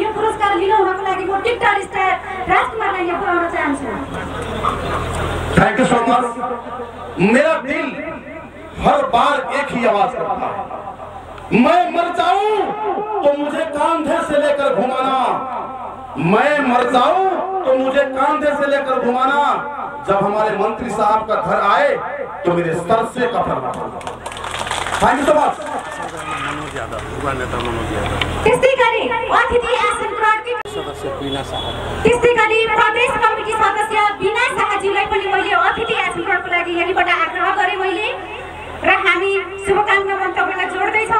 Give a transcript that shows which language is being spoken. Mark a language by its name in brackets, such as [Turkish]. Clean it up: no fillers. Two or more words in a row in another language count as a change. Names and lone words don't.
[Nepali] यो पुरस्कार लिन हुनको लागि म [English] TikTok star [Nepali] राजकुमारलाई यहाँ बोलाउन चाहन्छु। [English] thank you so much. [Hindi] मेरा दिल हर बार एक ही आवाज करता है, मैं मर जाऊं तो मुझे कांधे से लेकर घुमाना, मैं मर जाऊं तो मुझे कांधे से लेकर घुमाना, जब हमारे मंत्री साहब का घर आए तो मेरे सर से कफन उठाना। [English] thank you so much. [Nepali] त्यस्तै गरी अतिथि आसन ग्रहणकी सदस्य बिना शाह, त्यस्तै गरी प्रदेश कमिटी सदस्य बिना शाहजीलाई पनि मैले अतिथि आसन ग्रहणको लागि यहाँबाट आग्रह गरेँ मैले, र हामी शुभकामना मन्तव्यलाई जोड्दैछौँ।